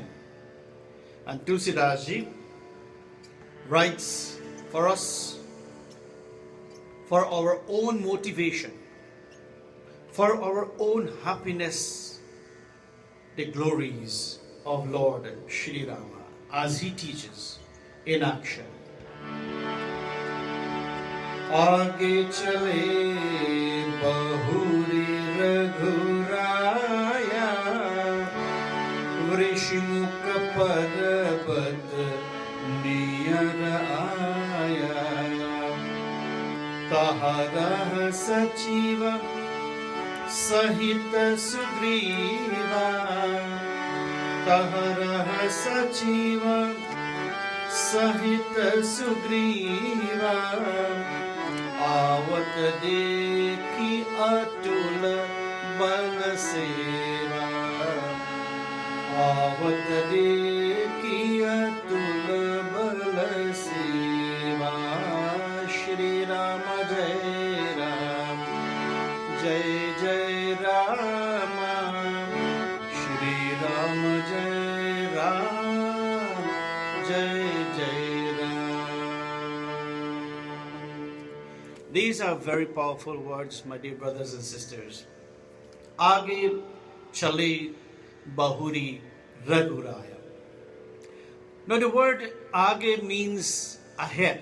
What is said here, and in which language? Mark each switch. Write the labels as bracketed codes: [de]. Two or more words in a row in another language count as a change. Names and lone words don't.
[en] And Tulsidas Ji writes for us, for our own motivation, for our own happiness, the glories of Lord Shri Rama, as he teaches in action. [awa] आगे चले बहुरि रघुराया ऋष्यमूक पर्बत निअर आया तहँ रह सचिव सहित सुग्रीवा तहँ रह सचिव सहित सुग्रीवा आवत देखी अतुल बल सेवा आवत देखी अतुल बल सेवा श्री राम जय राम जय जय राम श्री राम जय राम जय जय [en] These are very powerful words, my dear brothers and sisters. [awa] आगे चले बहुरि रघुराया. [en] Now the word aage means ahead.